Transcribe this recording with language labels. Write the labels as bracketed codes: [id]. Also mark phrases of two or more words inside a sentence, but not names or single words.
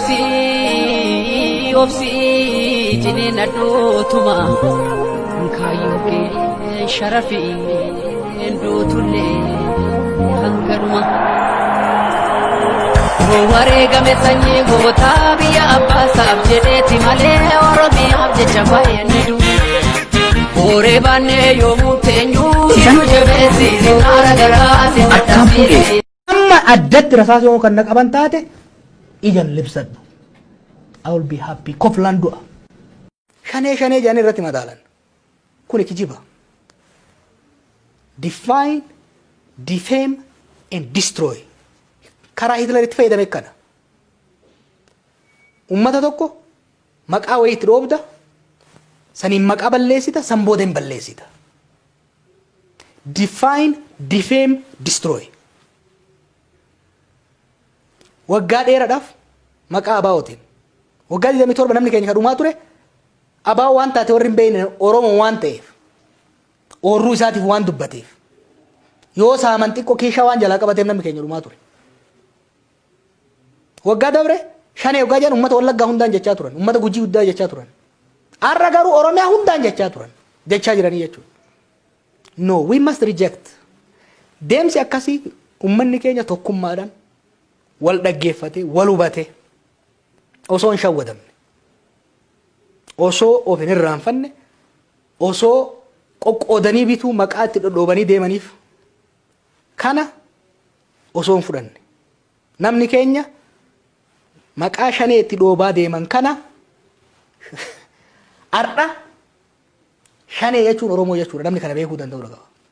[om] obsii jiniin addootuma kaayyoo kee sharafiin duutullee hangaduma wareegame sanyii gootaa biyya abbaasaaf jedheeti malee oromiyaaf jecha baay'anneedu hooree baannee yoomuu teenyuu hiru jabeessi sinaara garaati maddasiisi amma addatti rasaas yoo kan naqaban taate ijan libsadhu [en] I will be happy [om] koflan du'a shanee jedhanii irratti madaalan kuni kijiba [en] define defame and destroy [om] karaa Hitler itti fayyadame kana ummata tokko maqaa wayiitti dhoobda saniin maqaa balleessita san booda hin balleessita [en] define defame destroy [om] waggaa dheeraadhaaf maqaa abaa'ootiin waggaa 27 namni keenya kadhumaa ture abaa'oo waan taate warri hin beekne oromoo waan ta'eef oorruu isaatiif waan dubbateef yoo saaman xiqqoo keeshaa waan jalaa qabateef namni keenya dhumaa ture waggaa dabre shanee waggaa jedhan ummata wallaggaa hundaan jechaa turan ummata gujii guddaa jechaa turan har'a garuu oromiyaa hundaan jechaa turan jechaa jiranii jechuudha [en] no we must reject [om] deemsi akkasii ummanni keenya tokkummaadhaan wal dhaggeeffate wal hubate osoo hin shawwadamne osoo of hin irraanfanne osoo qoqqoodanii bituu maqaa itti dhodhoobanii deemaniif kana osoo hin fudhanne namni keenya maqaa shanee itti dhoobaa deeman kana har'a shanee jechuun oromoo jechuudha namni kana beekuu danda'u qaba